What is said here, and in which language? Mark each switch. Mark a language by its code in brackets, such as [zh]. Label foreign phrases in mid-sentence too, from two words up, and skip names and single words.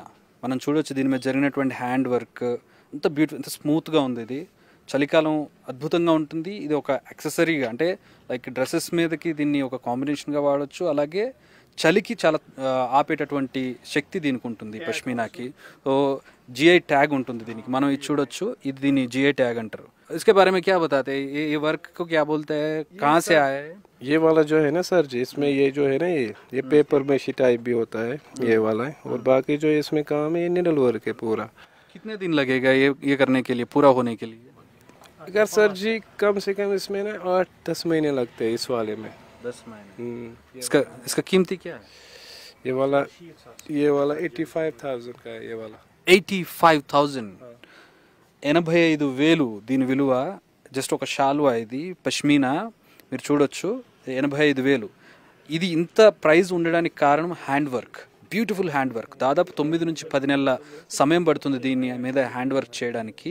[te] మనం చూడొచ్చు దీని మీద జరిగినటువంటి [en] hand work [te] ఎంత బ్యూటిఫుల్, ఎంత స్మూత్గా ఉంది. ఇది చలికాలం అద్భుతంగా ఉంటుంది. ఇది ఒక యాక్సెసరీగా, అంటే [en] like dresses [te] మీదకి దీన్ని ఒక కాంబినేషన్గా వాడచ్చు. అలాగే చలికి చాలా ఆపేటటువంటి శక్తి దీనికి ఉంటుంది పష్మీనాకి. సో [en] GI tag [te] ఉంటుంది దీనికి. మనం ఇది చూడొచ్చు, ఇది దీని [en] GI tag [te] అంటారు. [hi] इसके बारे में क्या बताते हैं, ये वर्क को क्या बोलते हैं, कहाँ से आया है? ये वाला जो है ना सर जी, इसमें ये जो है ना, ये पेपर मेशी टाइप भी होता है, ये वाला है, और बाकी जो इसमें काम है ये [en] needle work [hi] है पूरा. कितने दिन लगेगा ये करने के लिए, पूरा होने के लिए? अगर सर जी कम से कम इसमें ना 8-10 महीने लगते हैं इस वाले में. 10 महीने. इसका कीमती क्या है? ये वाला 85,000 का है. ये वाला [te] 85,000. 85,000 దీని విలువ. జస్ట్ ఒక షాల్వా ఇది పష్మీనా, మీరు చూడొచ్చు. 85,000. ఇది ఇంత ప్రైస్ ఉండడానికి కారణం [en] hand work, beautiful hand work. [te] దాదాపు 9 నుంచి 10 నెలల సమయం పడుతుంది దీని మీద [en] hand work [te] చేయడానికి.